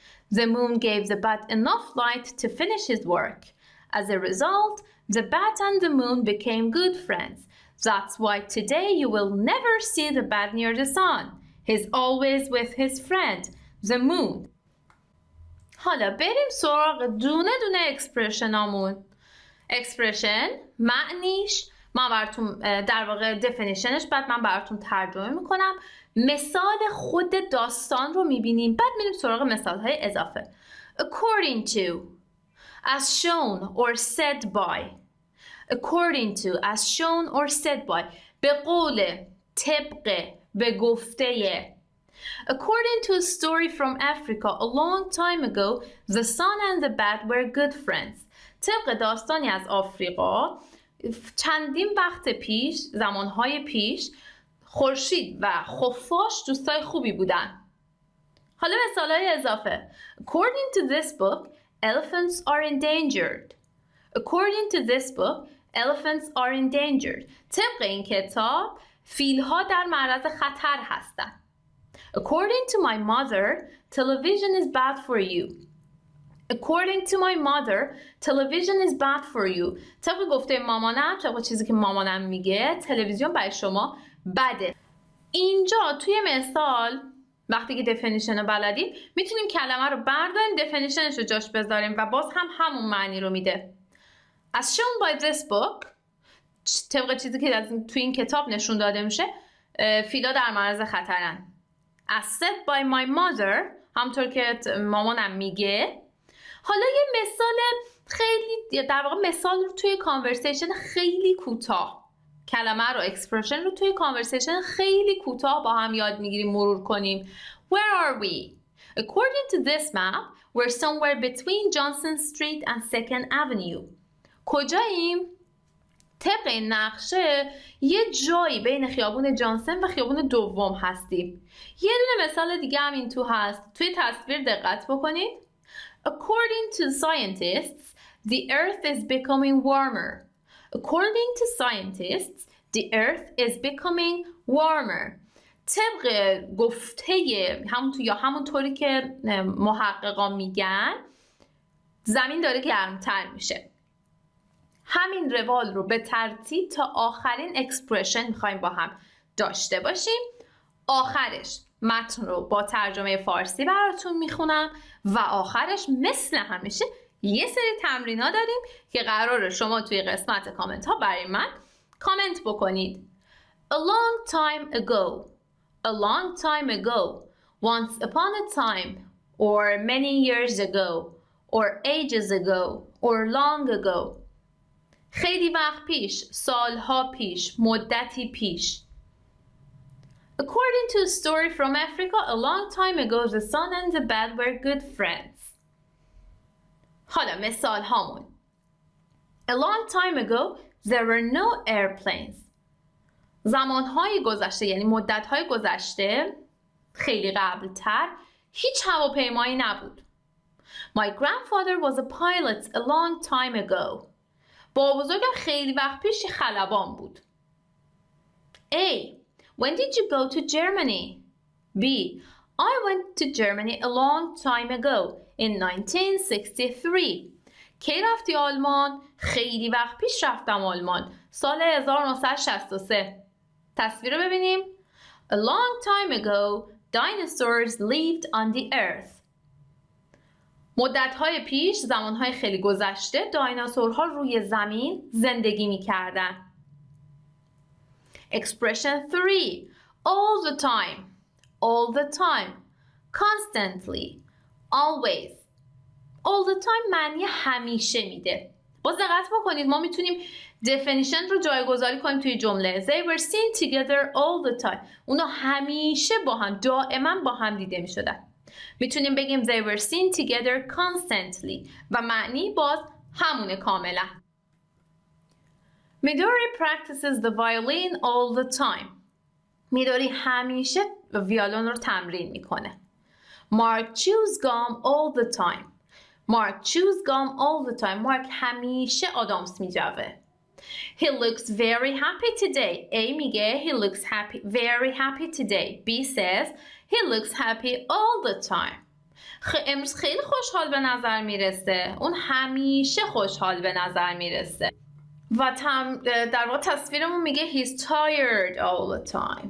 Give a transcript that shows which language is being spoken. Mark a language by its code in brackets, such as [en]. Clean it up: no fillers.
[en] The moon gave the bat enough light to finish his work. As a result, the bat and the moon became good friends. That's why today you will never see the bat near the sun. He's always with his friend, the moon. [fa] حالا بریم سراغ دونه دونه اکسپرشنامون. اکسپرشن معنیش من براتون در واقع دفینیشنش بعد من براتون ترجمه میکنم. مثال خود داستان رو میبینیم بعد میریم سراغ مثال های اضافه. [en] According to, as shown or said by. According to, as shown or said by. [fa] به قول، طبق، به گفته. [en] According to a story from Africa a long time ago, the sun and the bat were good friends. [fa] طبق داستانی از آفریقا چندین وقت پیش، زمانهای پیش، خورشید و خفاش دوستای خوبی بودن. حالا مثالهای اضافه. [en] According to this book, elephants are endangered. According to this book, elephants are endangered. [fa] طبق این کتاب، فیل‌ها در معرض خطر هستند. [en] According to my mother, television is bad for you. According to my mother, television is bad for you. [fa] طبق گفته مامانم، طبق چیزی که مامانم میگه، تلویزیون برای شما بده. اینجا توی مثال وقتی که دفینیشن رو بلدیم میتونیم کلمه رو برداریم، دفینیشنش رو جاش بذاریم و باز هم همون معنی رو میده. [en] As shown by this book، [fa] طبق چیزی که توی این کتاب نشون داده میشه، فیلا در معرض خطرن. [en] As said by my mother، [fa] همطور که مامانم میگه. حالا یه مثال خیلی در واقع مثال رو توی کانورسیشن خیلی کوتاه، کلمه رو اکسپرشن رو توی کانورسیشن خیلی کوتاه با هم یاد میگیریم، مرور کنیم. [en] Where are we? According to this map, we're somewhere between Johnson Street and 2nd Avenue. [fa] کجاییم؟ طبق این نقشه یه جایی بین خیابون جانسن و خیابون دوم هستیم. یه دونه مثال دیگه هم این تو هست. توی تصویر دقت بکنید. [en] According to scientists, the earth is becoming warmer. According to scientists, the earth is becoming warmer. [fa] طبق گفته همونطوری که محققا میگن زمین داره گرمتر میشه. همین روال رو به ترتیب تا آخرین اکسپرشن میخوایم با هم داشته باشیم. آخرش متن رو با ترجمه فارسی براتون میخونم و آخرش مثل همیشه یه سری تمرینا داریم که قراره شما توی قسمت کامنت ها برای من کامنت بکنید. [en] A long time ago. A long time ago. Once upon a time. Or many years ago. Or ages ago. Or long ago. [fa] خیلی وقت پیش، سالها پیش، مدتی پیش. [en] According to a story from Africa, a long time ago, the sun and the bat were good friends. [fa] حالا مثال هامون. [en] A long time ago, there were no airplanes. [fa] زمانهای گذشته یعنی مدتهای گذشته خیلی قبلتر هیچ هواپیمایی نبود. [en] My grandfather was a pilot a long time ago. [fa] بابا بزرگم خیلی وقت پیش خلبان بود. [en] A. When did you go to Germany? B. I went to Germany a long time ago in 1963. [fa] کی رفتی آلمان؟ خیلی وقت پیش رفتم آلمان. سال 1963. تصویر رو ببینیم. [en] A long time ago, dinosaurs lived on the earth. [fa] مدت‌های پیش، زمان‌های خیلی گذشته، دایناسورها روی زمین زندگی می‌کردن. [en] Expression 3. All the time. All the time. Constantly. Always. All the time [fa] معنی همیشه میده. باز دقت بکنید ما میتونیم definition رو جایگذاری کنیم توی جمله. [en] They were seen together all the time. [fa] اونا همیشه با هم، دائما با هم دیده میشدن. میتونیم بگیم [en] they were seen together constantly [fa] و معنی باز همونه کاملا. [en] Midori practices the violin all the time. [fa] میدوری همیشه ویولون رو تمرین میکنه. [en] Mark chews gum all the time. Mark chews gum all the time. [fa] Mark همیشه آدامس میجوه. [en] He looks very happy today. A [fa] میگه [en] he looks happy, very happy today. B says he looks happy all the time. [fa] امروز خیلی خوشحال به نظر میرسه. اون همیشه خوشحال به نظر میرسه. و در واقع تصویرمون میگه [en] he's tired all the time.